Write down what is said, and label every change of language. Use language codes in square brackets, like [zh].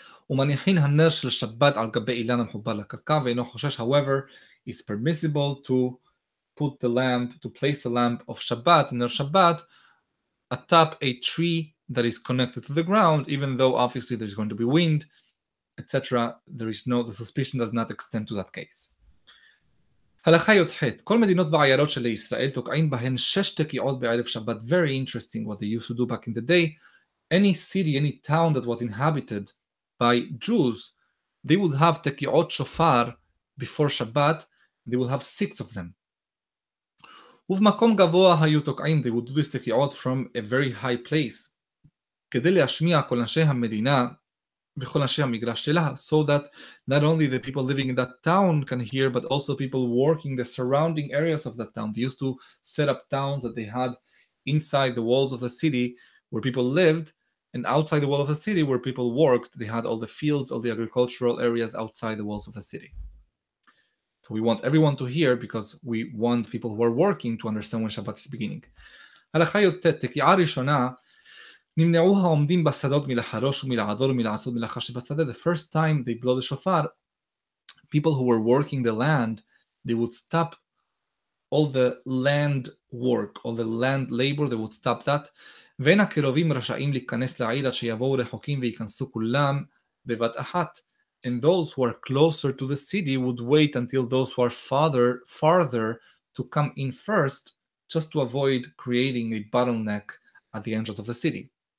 [he] ומניחין הנר של שבת על גבי אילן המחובר לקרקע ואינו חושש. [en] However, it's permissible to put the lamp, to place the lamp of Shabbat, ner Shabbat, atop a tree that is connected to the ground, even though obviously there's going to be wind, etc. The suspicion does not extend to that case. [he] הלכה י"ח, כל מדינות ועיירות של ישראל תוקעים בהן 6 תקיעות בערב שבת. [en] Very interesting what they used to do back in the day. Any city, any town that was inhabited by Jews, they would have tekiot shofar before Shabbat. They will have 6 of them. [he] ובמקום גבוה היו תוקעים, [en] they would do this tekiot from a very high place, [he] כדי להשמיע כל אנשי המדינה וכל אנשי המגרש שלה, [en] so that not only the people living in that town can hear, but also people working the surrounding areas of that town. They used to set up towns that they had inside the walls of the city where people lived, and outside the wall of the city where people worked. They had all the fields, all the agricultural areas outside the walls of the city. So we want everyone to hear because we want people who are working to understand when Shabbat is beginning. [he] הלכה י"ט, תקיעה ראשונה, נמנעו העומדים בשדות מלחרוש ומלעדור ומלעשות מלאכה שבשדה. [en] The first time they blow the shofar, people who were working the land, they would stop all the land work, all the land labor, they would stop that. [he] ואין הקרובים רשאים להיכנס לעיר עד שיבואו רחוקים וייכנסו כולם בבת אחת. [en] And those who are closer to the city would wait until those who are farther to come in first, just to avoid creating a bottleneck at the entrance of the city.